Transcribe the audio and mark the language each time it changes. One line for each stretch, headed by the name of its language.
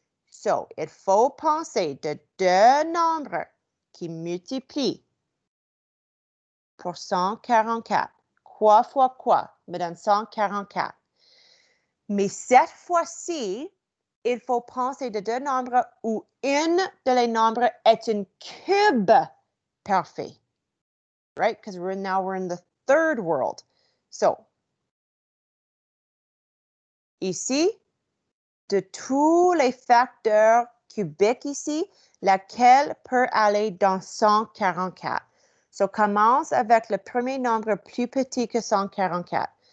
French: So, il faut penser de deux nombres qui multiplient pour 144. Quoi fois quoi me donne 144. Mais cette fois-ci, il faut penser de deux nombres où un de les nombres est un cube parfait.
English: Right? Because we're in the third world.
French: So, ici, de tous les facteurs cubiques ici, laquelle peut aller dans 144? So, commence avec le premier nombre plus petit que 144.